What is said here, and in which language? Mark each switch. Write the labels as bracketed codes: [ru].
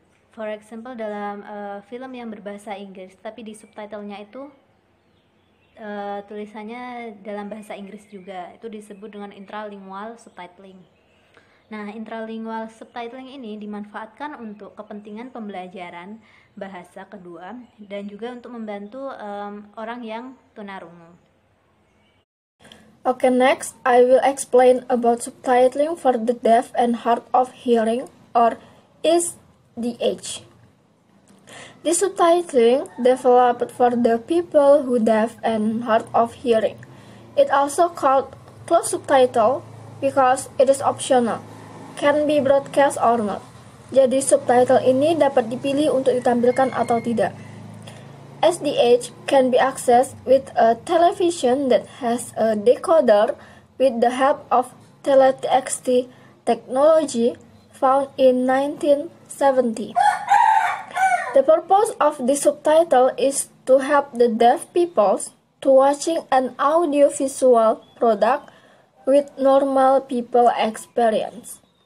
[en] For example, [id] dalam film yang berbahasa Inggris tapi di subtitlenya itu tulisannya dalam bahasa Inggris juga, itu disebut dengan intralingual subtitling. Nah, intralingual subtitling ini dimanfaatkan untuk kepentingan pembelajaran bahasa kedua dan juga untuk membantu orang yang tunarungu. [en] Okay, next I will explain about subtitling for the deaf and hard of hearing, or SDH. This subtitling developed for the people who deaf and hard of hearing. It also called closed subtitle because it is optional, can be broadcast or not. [id] Jadi subtitle ini dapat dipilih untuk ditampilkan atau tidak. [en] SDH can be accessed with a television that has a decoder with the help of teleTXT technology found in 1970. The purpose of this subtitle is to help the deaf people to watching an audiovisual product with normal people experience.